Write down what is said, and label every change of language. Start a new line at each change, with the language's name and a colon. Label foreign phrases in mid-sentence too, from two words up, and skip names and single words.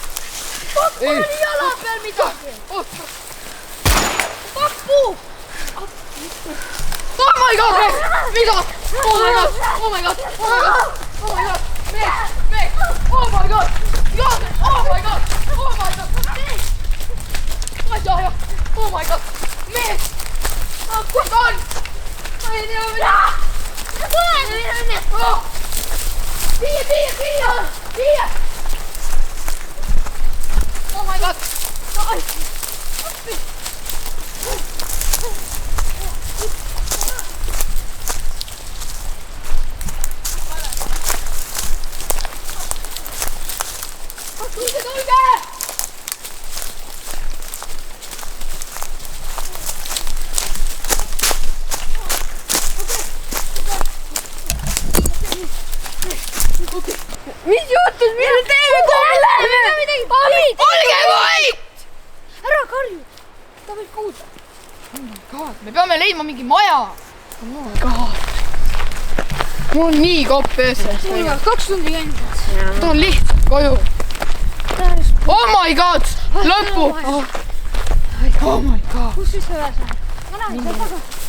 Estonian: Pakku oli jala peal midagi! Oota! Pakku!
English: Oh my god! Mida? Oh my god! Oh my god! Oh my god! Oh my god! Mees! Oh my god! Joone! Oh my god! Oh my god!
Estonian: Mees! Ma ei saa jah!
English: Oh my god!
Estonian: Mees! Kus ta on? Ma ei tea mida! Tule! Viie!
English: Oh my god!
Estonian: Tulge! Mis juhtus? Mis me teeme? Olge vait! Ära karju! Ta võib kuulda.
English: Oh my god,
Estonian: me peame leidma mingi maja.
English: Oh my god.
Estonian: Mul on nii kopp ees. 2 tundi käinud. Tahan lihtsalt koju.
English: Oh my god! Lõpuks! Oh my god!
Estonian: Kus siis üles on? Ma näen, seal taga.